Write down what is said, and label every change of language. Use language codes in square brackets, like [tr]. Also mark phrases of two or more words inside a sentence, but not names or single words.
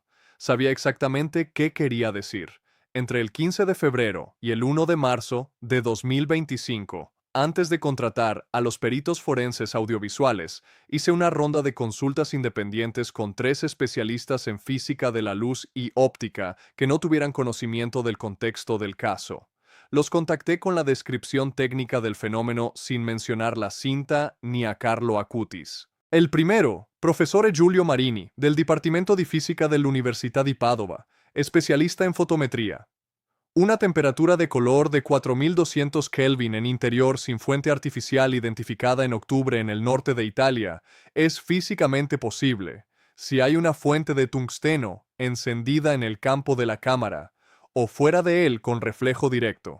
[es] Sabía exactamente qué quería decir. Entre el 15 de febrero y el 1 de marzo de 2025, antes de contratar a los peritos forenses audiovisuales, hice una ronda de consultas independientes con 3 especialistas en física de la luz y óptica que no tuvieran conocimiento del contexto del caso. Los contacté con la descripción técnica del fenómeno sin mencionar la cinta ni a Carlo Acutis. El primero, profesor Giulio Marini, del Dipartimento di Fisica dell'Università di Padova, especialista en fotometría. Una temperatura de color de 4200 Kelvin en interior sin fuente artificial identificada en octubre en el norte de Italia es físicamente posible si hay una fuente de tungsteno encendida en el campo de la cámara o fuera de él con reflejo directo.